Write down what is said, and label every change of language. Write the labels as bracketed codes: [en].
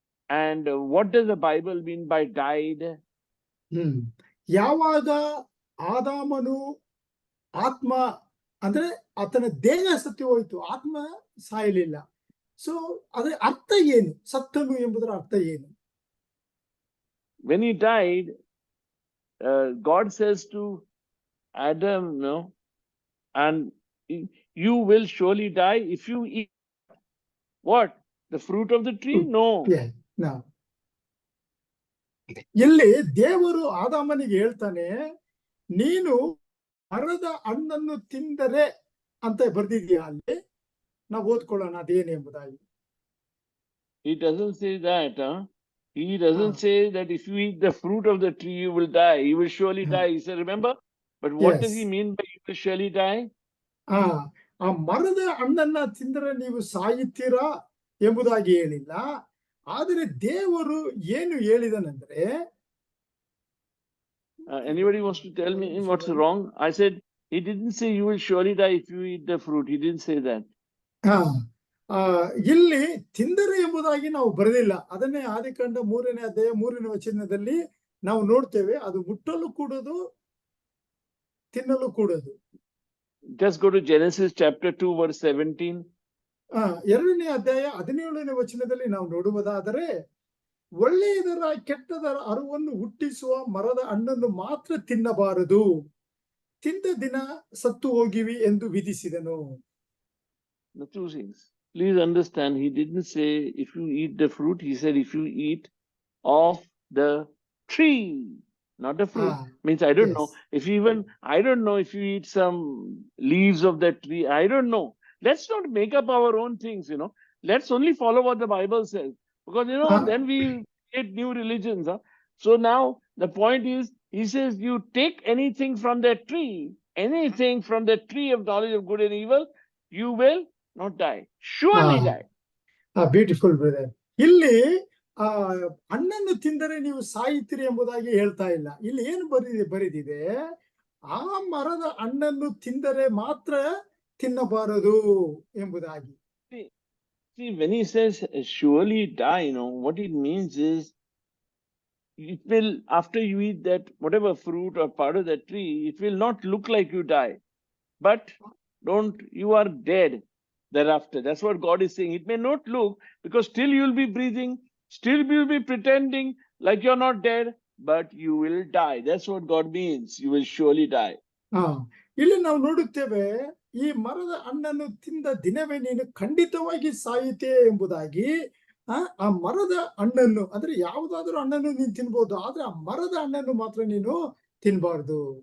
[en] And what does the Bible mean by died? [kn] ಯಾವಾಗ ಆದಾಮನು ಆತ್ಮ ಅಂದ್ರೆ ಆತನ ದೇಹ ಸತ್ತು ಹೋಯ್ತು, ಆತ್ಮ ಸಾಯಲಿಲ್ಲ. ಸೊ ಅದರ ಅರ್ಥ ಏನು, ಸತ್ತನು ಎಂಬುದರ ಅರ್ಥ ಏನು? [en] When he died, God says to Adam, and you will surely die if you eat what? The fruit of the tree? No. [kn] ಇಲ್ಲಿ ದೇವರು ಆದಾಮನಿಗೆ ಹೇಳ್ತಾನೆ, ನೀನು ಮರದ ಹಣ್ಣನ್ನು ತಿಂದರೆ ಅಂತ ಬರ್ದಿದ್ಯಾ ಅಲ್ಲಿ, ನಾವು ಓದ್ಕೊಳ್ಳೋಣ ಅದೇನು ಎಂಬುದಾಗಿ. [en] He doesn't say that. He doesn't say that if you eat the fruit of the tree you will die. You will surely die. He said, remember? But what does he mean by you will surely die? [kn] ಆ ಮರದ ಹಣ್ಣನ್ನ ತಿಂದರೆ ನೀವು ಸಾಯುತ್ತೀರಾ ಎಂಬುದಾಗಿ ಹೇಳಿಲ್ಲ. ಆದರೆ ದೇವರು ಏನು ಹೇಳಿದನೆಂದ್ರೆ, [en] anybody wants to tell me what's wrong? I said he didn't say you will surely die if you eat the fruit. He didn't say that. [kn] ಇಲ್ಲಿ ತಿಂದರೆ ಎಂಬುದಾಗಿ ನಾವು ಬರೆದಿಲ್ಲ. ಅದನ್ನೇ ಆದಿಕಾಂಡ 3ನೇ ಅಧ್ಯಾಯ 3ನೇ ವಚನದಲ್ಲಿ ನಾವು ನೋಡ್ತೇವೆ. ಅದು ಮುಟ್ಟಲು ಕೂಡದು, ತಿನ್ನಲು ಕೂಡದು. [en] Just go to Genesis chapter 2 verse 17. [kn] 2ನೇ ಅಧ್ಯಾಯ 17ನೇ ವಚನದಲ್ಲಿ ನಾವು ನೋಡುವುದಾದರೆ, ಒಳ್ಳೆಯದರ ಕೆಟ್ಟದರ ಅರಿವನ್ನು ಹುಟ್ಟಿಸುವ ಮರದ ಹಣ್ಣನ್ನು ಮಾತ್ರ ತಿನ್ನಬಾರದು, ತಿಂದ ದಿನ ಸತ್ತು ಹೋಗಿವಿ ಎಂದು ವಿಧಿಸಿದನು. [en] The two things. please understand, he didn't say if you eat the fruit, he said if you eat of the tree, not the fruit. Ah, Means I don't know yes. if even, I don't know if you eat some leaves of that tree. I don't know. Let's not make up our own things, you know. Let's only follow what the Bible says. Because, you know, Ah, then we create new religions. Huh? So now the point is, he says, you take anything from that tree, anything from the tree of knowledge of good and evil, you will not die. Surely ah, die. Beautiful brother. [kn] ಇಲ್ಲಿ ಆ ಹಣ್ಣನ್ನು ತಿಂದರೆ ನೀವು ಸಾಯುತ್ತೀರಿ ಎಂಬುದಾಗಿ ಹೇಳ್ತಾ ಇಲ್ಲ. ಇಲ್ಲಿ ಏನು ಬರೆದಿದೆ, ಆ ಮರದ ಹಣ್ಣನ್ನು ತಿಂದರೆ ಮಾತ್ರ ತಿನ್ನಬಾರದು ಎಂಬುದಾಗಿ. [en] See, when he says surely die, you know, what it means is it will, after you eat that whatever fruit or part of that tree, it will not look like you die. But you are dead thereafter. That's what God is saying. It may not look, because still you'll be breathing, still you'll be pretending like you're not dead, but you will die. That's what God means. You will surely die. [kn] ಆ ಇಲ್ಲಿ ನಾವು ನೋಡುತ್ತೇವೆ, ಈ ಮರದ ಹಣ್ಣನ್ನು ತಿಂದ ದಿನವೇ ನೀನು ಖಂಡಿತವಾಗಿ ಸಾಯುತ್ತೆ ಎಂಬುದಾಗಿ. ಆ ಮರದ ಹಣ್ಣನ್ನು ಅಂದ್ರೆ ಯಾವುದಾದ್ರೂ ಹಣ್ಣನ್ನು ನೀನು ತಿನ್ಬಹುದು, ಆದ್ರೆ ಆ ಮರದ ಹಣ್ಣನ್ನು ಮಾತ್ರ ನೀನು ತಿನ್ಬಾರ್ದು.